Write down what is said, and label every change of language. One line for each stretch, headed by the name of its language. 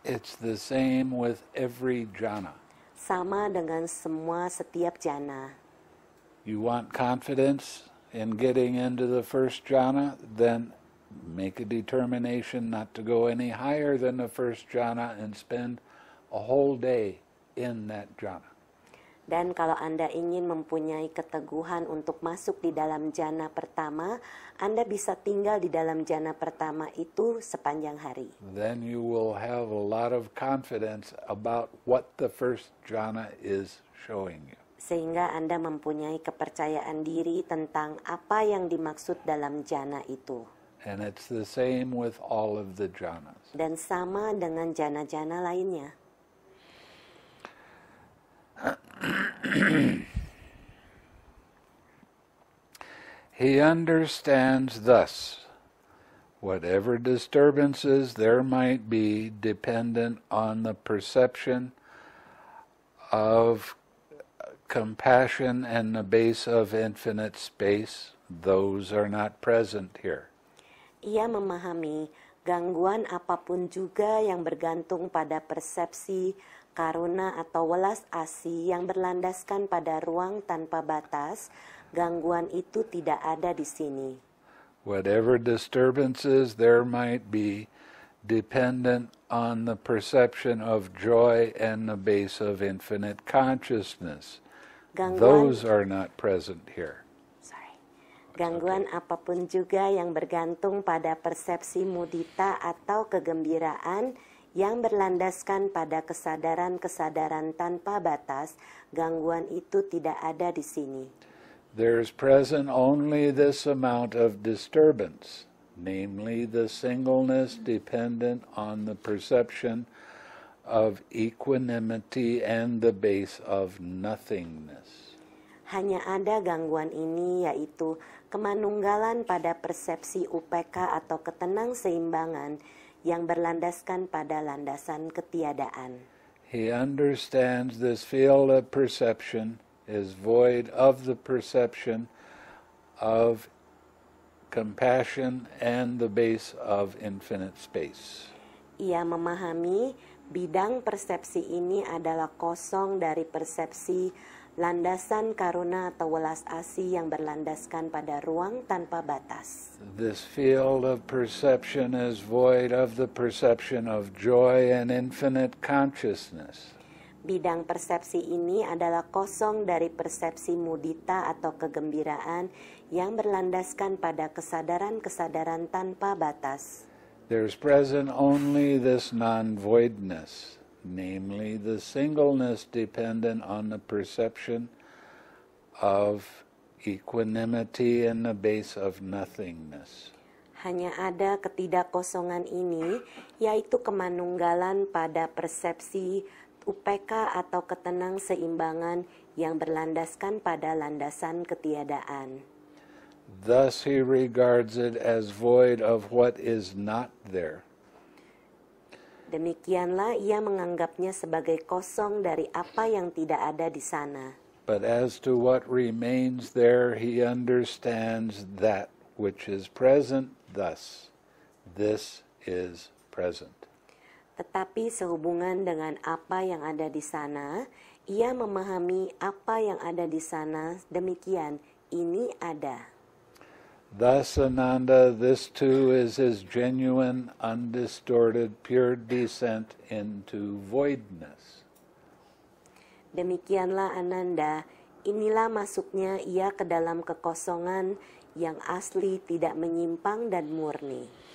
English: It's the same with every jhana.
Indonesian: Sama dengan setiap jhana.
English: You want confidence in getting into the first jhana, then make a determination not to go any higher than the first jhana and spend a whole day in that jhana.
Indonesian: Dan kalau Anda ingin mempunyai keteguhan untuk masuk di dalam jhana pertama, Anda bisa tinggal di dalam jhana pertama itu sepanjang hari.
English: Then you will have a lot of confidence about what the first jhana is showing you.
Indonesian: Sehingga Anda mempunyai kepercayaan diri tentang apa yang dimaksud dalam jhana itu.
English: And it's the same with all of the jhanas.
Indonesian: Dan sama dengan jhana-jhana lainnya.
English: He understands thus, whatever disturbances there might be dependent on the perception of compassion and the base of infinite space, those are not present here.
Indonesian: Ia memahami gangguan apapun juga yang bergantung pada persepsi karuna atau welas asih yang berlandaskan pada ruang tanpa batas, gangguan itu tidak ada di sini.
English: Whatever disturbances there might be, dependent on the perception of joy and the base of infinite consciousness, those are not present here.
Indonesian: Gangguan apapun juga yang bergantung pada persepsi mudita atau kegembiraan yang berlandaskan pada kesadaran-kesadaran tanpa batas, gangguan itu tidak ada di sini.
English: There is present only this amount of disturbance, namely the singleness dependent on the perception of equanimity and the base of nothingness.
Indonesian: Hanya ada gangguan ini, yaitu kemanunggalan pada persepsi UPK atau ketenang seimbangan yang berlandaskan pada landasan ketiadaan.
English: He understands this field of perception is void of the perception of compassion and the base of infinite space.
Indonesian: Ia memahami bidang persepsi ini adalah kosong dari persepsi landasan karuna atau welas asih yang berlandaskan pada ruang tanpa batas.
English: This field of perception is void of the perception of joy and infinite consciousness.
Indonesian: Bidang persepsi ini adalah kosong dari persepsi mudita atau kegembiraan yang berlandaskan pada kesadaran-kesadaran tanpa batas.
English: There's present only this non-voidness, namely the singleness dependent on the perception of equanimity in the base of nothingness.
Indonesian: Hanya ada ketidakkosongan ini, yaitu kemanunggalan pada persepsi UPK atau ketenang seimbangan yang berlandaskan pada landasan ketiadaan.
English: Thus he regards it as void of what is not there.
Indonesian: Demikianlah ia menganggapnya sebagai kosong dari apa yang tidak ada di sana.
English: But as to what remains there, he understands that which is present thus. This is present.
Indonesian: Tetapi sehubungan dengan apa yang ada di sana, ia memahami apa yang ada di sana, demikian, ini ada.
English: Thus, Ananda, this too is his genuine, undistorted, pure descent into voidness.
Indonesian: Demikianlah Ananda, inilah masuknya ia ke dalam kekosongan yang asli, tidak menyimpang dan murni.